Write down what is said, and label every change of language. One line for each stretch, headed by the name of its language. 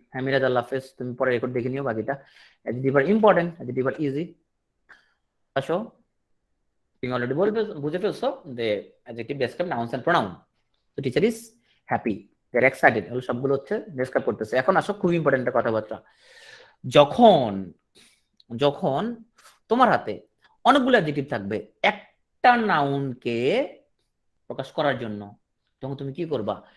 Bangla: হ্যাঁ মিরাজ, আল্লাহ হাফেজ, তুমি পরে রেকর্ড দেখে নিও বাকিটা।
English: Adjective are important, adjective are easy।
Bangla: আসো, তুমি অলরেডি বুঝে ফেলছো যে
English: adjective describe nouns and pronoun। তো teacher is happy, they are excited,
Bangla: এগুলো সবগুলো হচ্ছে ডেসক্রাইব করতেছে। এখন আসো খুব ইম্পর্টেন্ট একটা কথাবার্তা। যখন যখন তোমার হাতে অনেকগুলো অ্যাডজেক্টিভ থাকবে একটা নাউনকে প্রকাশ করার জন্য, তখন তুমি কি করবা?